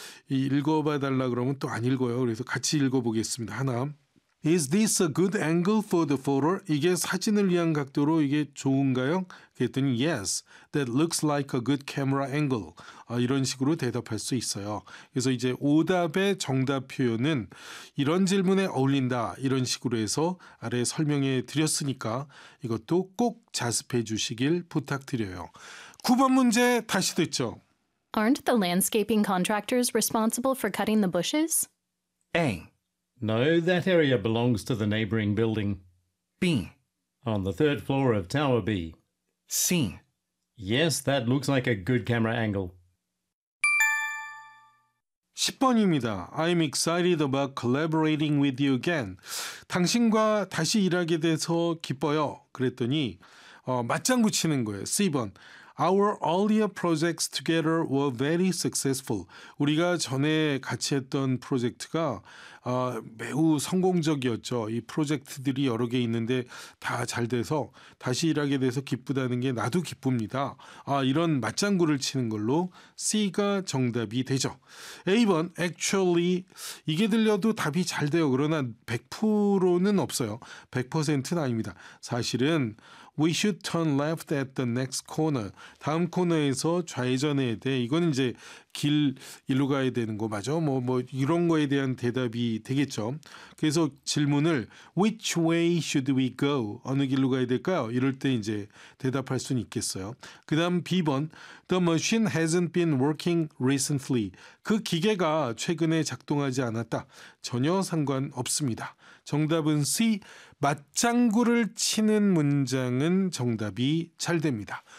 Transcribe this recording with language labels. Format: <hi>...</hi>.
<ko>이 읽어봐 달라 그러면 또 안 읽어요. 그래서 같이 읽어보겠습니다. 하나.</ko> <en>Is this a good angle for the photo?</en> <ko>이게 사진을 위한 각도로 이게 좋은가요? 그랬더니</ko> <en>yes, that looks like a good camera angle.</en> <ko>이런 식으로 대답할 수 있어요. 그래서 이제 오답의 정답 표현은 이런 질문에 어울린다 이런 식으로 해서 아래 설명해 드렸으니까 이것도 꼭 자습해 주시길 부탁드려요. 9번 문제 다시 듣죠.</ko> <en>Aren't the landscaping contractors responsible for cutting the bushes? Aang. No, that area belongs to the neighboring building. B. On the third floor of Tower B. C. Yes, that looks like a good camera angle.</en> <ko>10번입니다.</ko> <en>I'm excited about collaborating with you again.</en> <ko>당신과 다시 일하게 돼서 기뻐요. 그랬더니 맞장구치는 거예요. C번.</ko> <en>Our earlier projects together were very successful.</en> <ko>우리가 전에 같이 했던 프로젝트가 매우 성공적이었죠. 이 프로젝트들이 여러 개 있는데 다 잘 돼서 다시 일하게 돼서 기쁘다는 게 나도 기쁩니다. 이런 맞장구를 치는 걸로 C가 정답이 되죠. A번, actually, 이게 들려도 답이 잘 돼요. 그러나 100%는 없어요. 100%는 아닙니다. 사실은</ko> <en>We should turn left at the next corner.</en> <ko>다음 코너에서 좌회전해야 돼. 이건 이제 길 일로 가야 되는 거 맞아? 뭐 이런 거에 대한 대답이 되겠죠. 그래서 질문을</ko> <en>Which way should we go?</en> <ko>어느 길로 가야 될까요? 이럴 때 이제 대답할 수는 있겠어요. 그 다음 B번</ko> <en>The machine hasn't been working recently.</en> <ko>그 기계가 최근에 작동하지 않았다. 전혀 상관없습니다. 정답은 C. 맞장구를 치는 문장은 정답이 잘 됩니다.</ko>